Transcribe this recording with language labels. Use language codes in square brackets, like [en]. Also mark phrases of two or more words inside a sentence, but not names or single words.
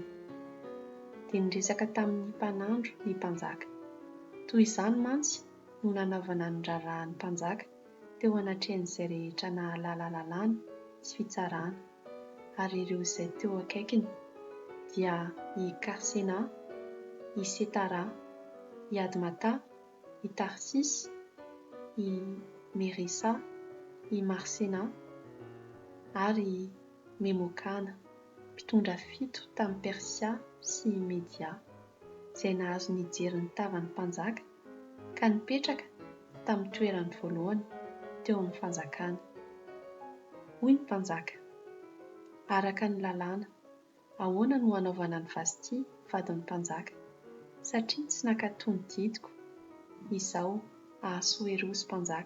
[mg] Dia niresaka tamin'ny mpanandro ny mpanjaka. Toy izany mantsy no nanaovana ny rarahan'ny mpanjaka teo anatrehan'izay rehetra nahalala lalàna sy fitsarana. Ary ireo izay teo akaikiny dia i Karsena, i Setara, i Admata, i Tarsisy, i Merisa, i Marsena ary i Memokana, mpitondra 7 tamin'ny Persia sy Media, izay nahazo nijery ny tavan'ny mpanjaka ka nipetraka tamin'ny toerany voalohany teo amin'ny fanjakana. Hoy ny mpanjaka: araka ny lalàna, ahoana no hanaovana ny Vasity, vadin'ny mpanjaka, satria tsy nakatoy ny didiko, izao Ahasuerosy mpanjaka.